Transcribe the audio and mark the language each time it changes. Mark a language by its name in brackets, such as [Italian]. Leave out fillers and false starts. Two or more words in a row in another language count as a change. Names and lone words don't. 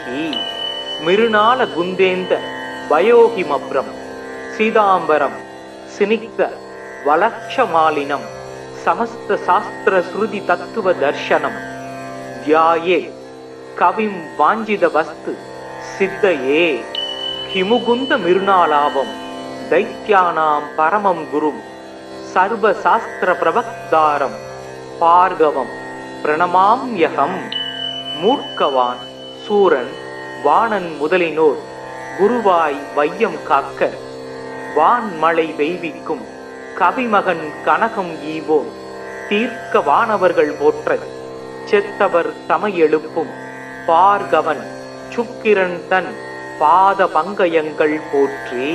[Sanskrit] मृणालगुन्देन्द वयोहिमभ्रं सीताम्बरं स्निग्ध वलक्षमालिनं समस्तशास्त्रश्रुतितत्त्वदर्शनं ध्याये कविं वाञ्छितवस्तु सिद्धये। हिमुकुन्दमृणालाभं दैत्यानां परमं गुरुं सर्वशास्त्रप्रवक्तारं भार्गवं प्रणमाम्यहम्। [Tamil] மூர்க்கவான் சூரன் வாணன் முதலினோர் குருவாய் வையம் காக்க வான்மழை பெய்விக்கும் கவிமகன் கனகம் ஈவோம் தீர்க்க வானவர்கள் போற்ற செத்தவர் தமையெழுப்பும் பார்கவன் சுக்கிரன் தன் பாத பங்கயங்கள் போற்றி.